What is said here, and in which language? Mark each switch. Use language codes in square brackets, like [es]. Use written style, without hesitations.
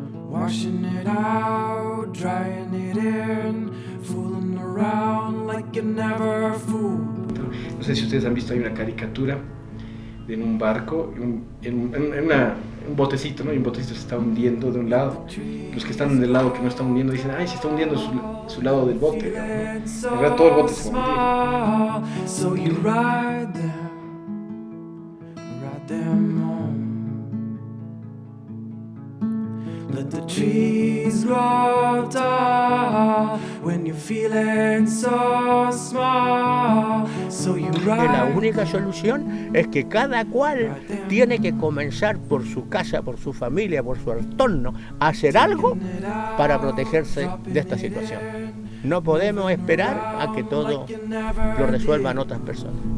[en] Washing it out, drying it in, fooling around like you never fooled. [es] No sé si ustedes han visto, hay una caricatura en un barco, un botecito, ¿no? Y un botecito se está hundiendo de un lado. Los que están del lado que no está hundiendo dicen, ay, se está hundiendo su lado del bote, ¿no? En realidad todo el bote se va a hundir. [en] So you ride them home. Let the trees grow tall when you're feeling so small. So you ride. [es] La única solución es que cada cual tiene que comenzar por su casa, por su familia, por su entorno, a hacer algo para protegerse de esta situación. No podemos esperar a que todo lo resuelvan otras personas.